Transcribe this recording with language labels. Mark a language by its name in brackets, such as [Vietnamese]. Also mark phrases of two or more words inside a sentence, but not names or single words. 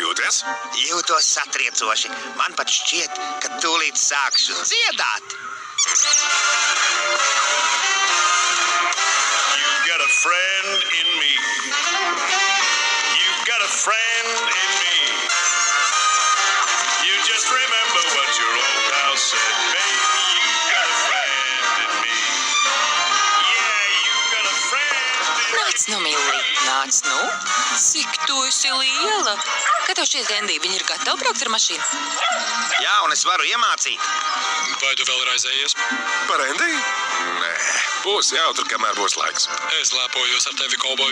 [Latvian] jūties? Jūtos satriecoši. Man pat šķiet, ka tūlīt sākšu dziedāt. [English] You've got a friend in me. You've got a friend in me. You just remember what your old pal said, baby. You've got a friend in me. Yeah, you've got a friend in me. [Latvian] Nāc nu, Millī, nāc nu. Cik tu esi liela? Kā tev šķiet, Endī, viņi ir gatavi braukt ar mašīnu? Jā, un es varu iemācīt. Vai tu vēl raizējies? Par Endiju? Nē, būs jautri, kamēr būs laiks. Es lepojos ar tevi, kolboj.